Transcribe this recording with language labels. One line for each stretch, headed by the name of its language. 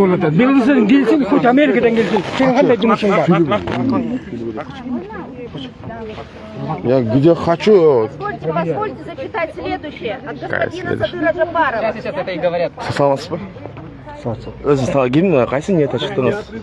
Kazakh: Беларусьтан келсең,
Russian: хоть
Kazakh: Америкадан келсең, сен қандай жұмысың бар?
Russian: Я где хочу. Позвольте зачитать следующее от Какая господина следующая? Садыра Джапарова.
Kyrgyz: Саламатсыз ба?
Kazakh: Өзі гимн қайсы ниетте шықтыңыз?